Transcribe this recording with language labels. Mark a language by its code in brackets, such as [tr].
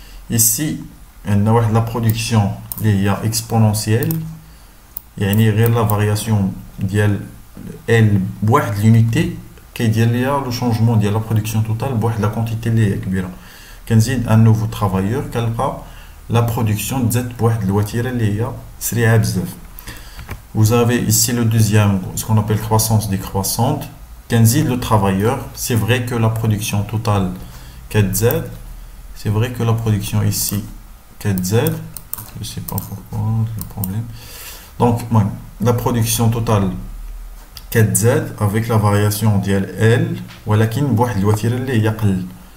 [fr] Ici, la production est exponentielle. Il y a la variation [ar] ديال [fr] L [ar] بواحد [fr] l'unité [ar] كيدير ليا [fr] le changement ديال la production totale بواحد la quantité [ar] اللي هي كبيره. كنزيد [fr] un nouveau travailleur [ar] كنلقى [fr] la production [ar] تزاد بواحد الوتيره اللي هي سريعه بزاف. [fr] Vous avez ici le deuxième, ce qu'on appelle croissance décroissante. [ar] كنزيد [fr] le travailleur, c'est vrai que la production totale [ar] كتزاد. [fr] C'est vrai que la production ici [ar] كتزاد. [fr] Je sais pas pourquoi, c'est le problème. Donc la production totale [ar] كتزاد [fr] avec la variation ديال L [ar] ولكن بواحد الوتيره اللي هي قل.